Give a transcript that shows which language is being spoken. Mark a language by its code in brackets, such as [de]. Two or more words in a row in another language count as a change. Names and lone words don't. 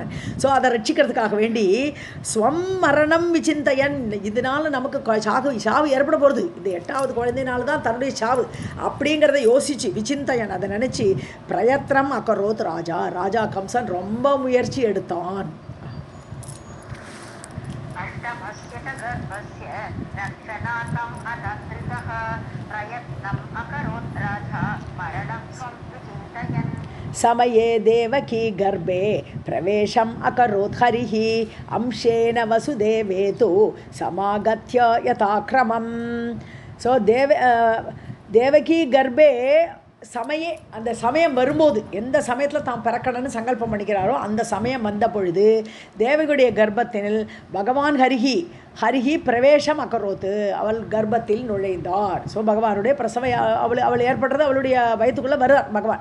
[ta] ஸோ அதை ரட்சிக்கிறதுக்காக வேண்டி [sa] स्वं मरणं विचिन्तयन्, [ta] இதனால நமக்கு சாவு ஏற்பட போகிறது, இந்த 8வது குழந்தையினால தான் தன்னுடைய சாவு அப்படிங்கிறத யோசிச்சு விசிந்தயன் அதை நினச்சி [sa] प्रयत्नम् अकरोत् [ta] ராஜா கம்சன் ரொம்ப முயற்சி எடுத்தான். [sa] समये देवकी गर्भे प्रवेशम् अकरोत् हरिः अंशेन वसुदेवे तु समागत्य यथाक्रमम्. [ta] सो [sa] देवकी गर्भे समये [ta] அந்த சமயம் வரும்போது எந்த சமயத்தில் தான் பிறக்கணும்னு சங்கல்பம் பண்ணிக்கிறாரோ அந்த சமயம் வந்த பொழுது தேவகியுடைய கர்ப்பத்தில் பகவான் [sa] हरिः प्रवेशम् अकरोत् [ta] அவள் கர்ப்பத்தில் நுழைந்தார். ஸோ பகவானுடைய பிரசவ அவள் ஏற்படுறது அவளுடைய வயத்துக்குள்ளே வருவார் பகவான்.